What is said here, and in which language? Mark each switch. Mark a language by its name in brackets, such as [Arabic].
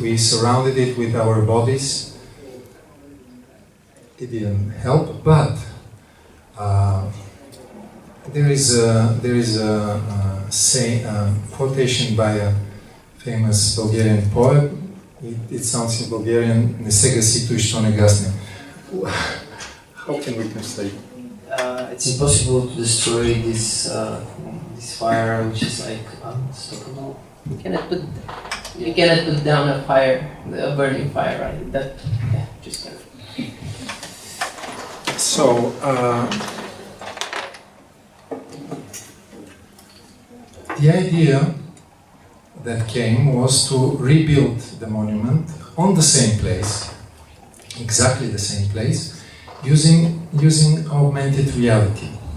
[English] We surrounded it with our bodies. It didn't help, but there is a quotation by a famous Bulgarian poet. It sounds in Bulgarian, [Bulgarian] "Не се гаси той, що не гасне." [English] How can we translate? It's impossible to destroy this fire, which is like unstoppable. You cannot put down a fire, a burning fire, right? Just kind of. So, the idea that came was to rebuild the monument on the same place, exactly the same place, using augmented reality.